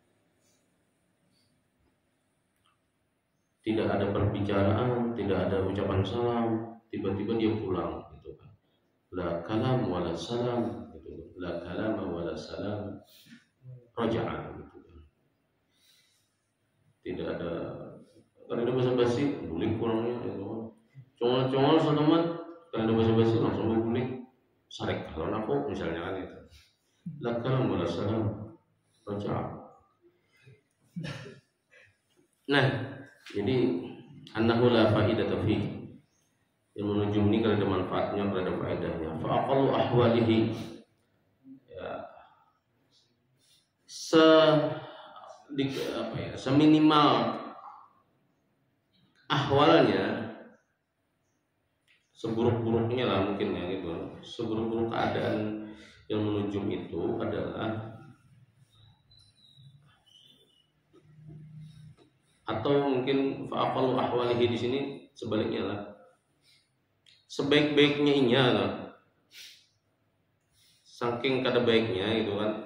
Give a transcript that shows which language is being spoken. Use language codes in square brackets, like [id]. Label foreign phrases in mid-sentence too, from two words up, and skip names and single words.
[id] Tidak ada perbicaraan, tidak ada ucapan salam, tiba-tiba dia pulang gitu kan. [ar] La kalam wala salam gitu. La kalam wala salam. Raja'an gitu kan. [id] Tidak ada, kalau ada basa-basi bulik pulangnya gitu kan. [bjn] Congol-congol seteman, kalau ada basa-basi langsung bulik. Sarek kalau aku misalnya kan itu. [ar] La kalam wala salam. Raja'an. Nah, jadi annahu la faidata fi. [id] Ilmu nujum ini kalau ada manfaatnya, kalau ada faedahnya. [ar] Fa aqallu ahwalihi, ya, [id] seminimal ahwalnya, seburuk-buruknya lah mungkin ya gitu. Seburuk-buruk keadaan ilmu nujum itu adalah, atau mungkin [ar] fa'aqalu ahwalihi [id] di sini sebaliknya lah, sebaik-baiknya inya lah, saking kada baiknya gitu kan.